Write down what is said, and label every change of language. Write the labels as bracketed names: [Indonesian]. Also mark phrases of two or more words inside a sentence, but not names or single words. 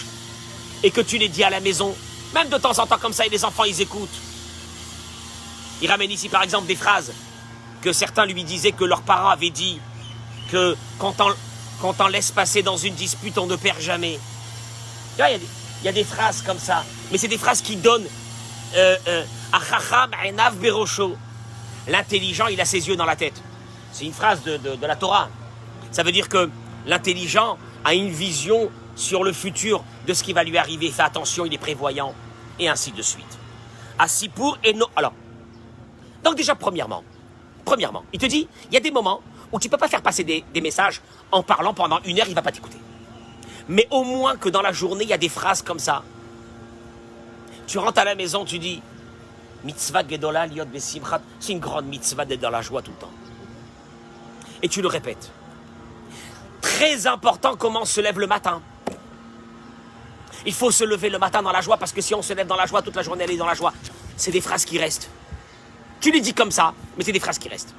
[French] Et que tu les dis à la maison. Même de temps en temps comme ça, et les enfants, ils écoutent. Il ramène ici, par exemple, des phrases que certains lui disaient que leurs parents avaient dit. Que quand on laisse passer dans une dispute, on ne perd jamais. Tu vois, il y a des phrases comme ça. Mais c'est des phrases qui donnent [Hebrew] החכם עיניו בראשו. [French] L'intelligent, il a ses yeux dans la tête. C'est une phrase de la Torah. Ça veut dire que l'intelligent a une vision sur le futur de ce qui va lui arriver. Fais attention, il est prévoyant. Et ainsi de suite. Asipour et no. Alors, donc déjà, premièrement, il te dit, il y a des moments où tu ne peux pas faire passer des messages en parlant pendant 1 heure, il ne va pas t'écouter. Mais au moins que dans la journée, il y a des phrases comme ça. Tu rentres à la maison, tu dis [Hebrew] מצוה גדולה להיות בשמחה. [French] C'est une grande mitzvah d'être dans la joie tout le temps. Et tu le répètes. Très important comment on se lève le matin. Il faut se lever le matin dans la joie parce que si on se lève dans la joie, toute la journée elle est dans la joie. C'est des phrases qui restent. Tu les dis comme ça, mais c'est des phrases qui restent.